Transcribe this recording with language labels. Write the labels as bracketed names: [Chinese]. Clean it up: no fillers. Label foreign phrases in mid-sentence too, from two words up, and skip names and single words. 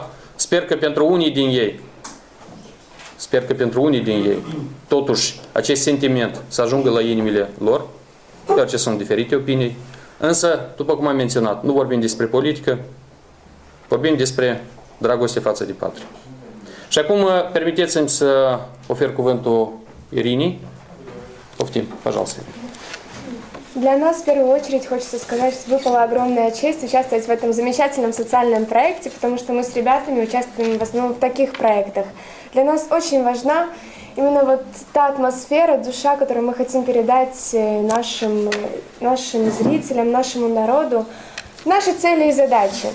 [Romanian] Sper că pentru unii din ei, totuși, acest sentiment să ajungă la inimile lor, deoarece sunt diferite opinii. Însă, după cum am menționat, nu vorbim despre politică, vorbim despre dragoste față de patrie. Și acum, permiteți-mi să ofer cuvântul Ирине. [Russian] Пoftim, пожалуйста. Для нас в первую очередь хочется сказать, что выпала огромная честь участвовать в этом замечательном социальном проекте, потому что мы с ребятами участвуем в основном в таких проектах. Для нас очень важна именно вот та атмосфера, душа, которую мы хотим передать нашим зрителям, нашему народу, наши цели и задачи.